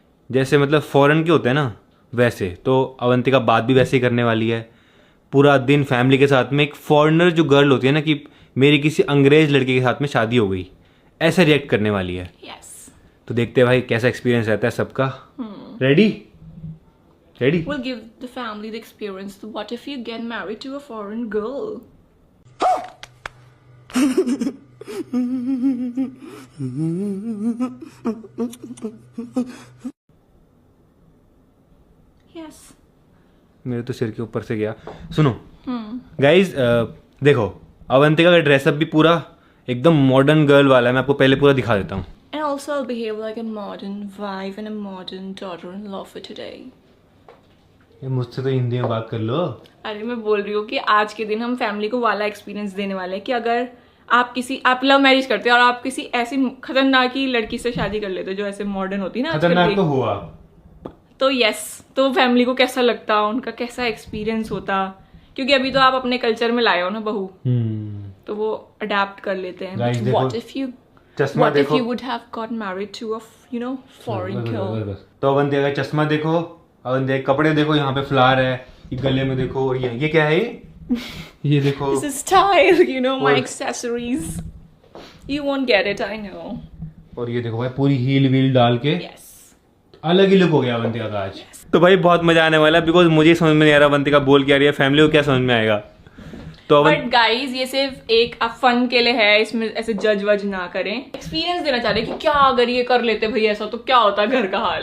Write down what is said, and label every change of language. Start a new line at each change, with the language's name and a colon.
Hindi: जैसे मतलब फॉरेन के होते हैं ना, वैसे तो अवंतिका बात भी वैसे ही करने वाली है। पूरा दिन फैमिली के साथ में एक फॉरेनर जो गर्ल होती है ना कि मेरी किसी अंग्रेज लड़के के साथ में शादी हो गई, ऐसा रिएक्ट करने वाली है।
English: Yes.
Hindi: तो देखते हैं भाई कैसा एक्सपीरियंस रहता है सबका। Ready?
English: We'll give the family the experience. So what if you get married to a foreign girl? Yes.
Hindi: मेरे तो सिर के ऊपर से गया। सुनो गाइज, देखो अवंतिका का ड्रेसअप भी पूरा एकदम मॉडर्न गर्ल वाला है। मैं आपको पहले पूरा दिखा देता हूँ।
English: And also I'll behave like a modern wife and a modern daughter-in-law for today.
Hindi: ये मुझसे तो हिंदी में बात कर लो। अरे मैं बोल रही हूँ कि आज के दिन हम फैमिली को वाला एक्सपीरियंस देने वाले हैं कि अगर आप लव मैरिज करते हो और आप किसी ऐसी खतरनाक ही लड़की से शादी कर लेते हो जो ऐसे मॉडर्न होती है ना खतरनाक तो हुआ, तो यस, तो फैमिली को कैसा लगता, उनका कैसा एक्सपीरियंस होता, क्योंकि अभी तो आप अपने कल्चर में लाए हो ना बहू, तो वो अडेप्ट कर लेते हैं। Guys, देखो,
English: What if you would have got married to a foreign girl?
Hindi: तो अवंतिका का चश्मा देखो, अवंतिका के कपड़े देखो, यहाँ पे फ्लावर है, ये गले में देखो, और ये क्या है ये देखो।
English: This is style, my accessories. You won't get it, I know.
Hindi: और ये देखो भाई पूरी हील वील डाल के
English: Yes.
Hindi: अलग ही लुक हो गया अवंतिका का आज। तो भाई बहुत मजा आने वाला है बिकॉज मुझे समझ में नहीं आ रहा अवंतिका बोल क्या रही है, फैमिली को क्या समझ में आएगा। तो बट गाइज ये सिर्फ एक फन के लिए है, इसमें ऐसे जज वज ना करें, एक्सपीरियंस देना चाह रहे हैं कि क्या अगर ये कर लेते भाई ऐसा तो क्या होता घर का हाल।